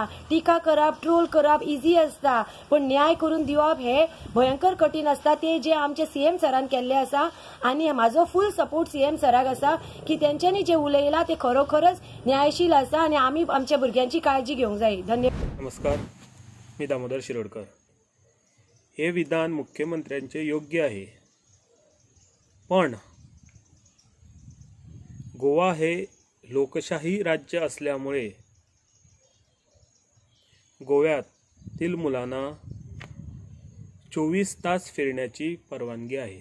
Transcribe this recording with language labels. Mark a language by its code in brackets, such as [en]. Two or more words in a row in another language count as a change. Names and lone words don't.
[kok] टिका करप, ट्रोल करप इजी आसता पण न्याय करून दिवप हे भयंकर कठीण आसता. ते जे आमचे CM सरान केल्ले आसा आनी म्हाजो [en] full support [kok] CM सराक आसा की तेंच्यांनी जे उलयलां ते खरोखरच न्यायशील आसा आनी आमी आमच्या भुरग्यांची काळजी घेवंक जाय. धन्यवाद. [mr] नमस्कार, मी दामोदर शिरोडकर. हे विधान मुख्यमंत्र्यांचे योग्य आहे, पण गोवा हे लोकशाही राज्य असल्यामुळे गोव्यातील मुलांना 24 तास फिरण्याची परवानगी आहे.